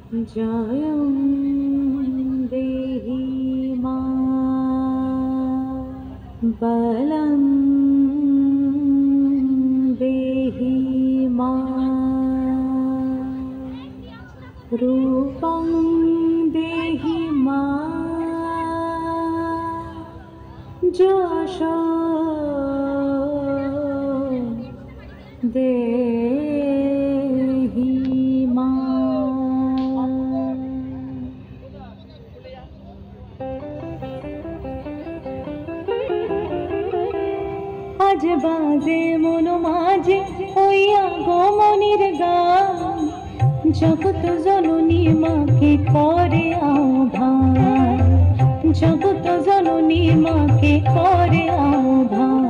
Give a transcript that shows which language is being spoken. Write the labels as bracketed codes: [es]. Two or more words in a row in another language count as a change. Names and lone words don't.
[sa] जयं देहि मा बलं देहि मा रूपं देहि मा যশো দেহি মা। [bn] আজ বাজে মন মাঝে হইয়া গমনির গান, জগৎ জননী মাকে করে আহ্বান, জগৎ জননী মাকে করে আহ্বান।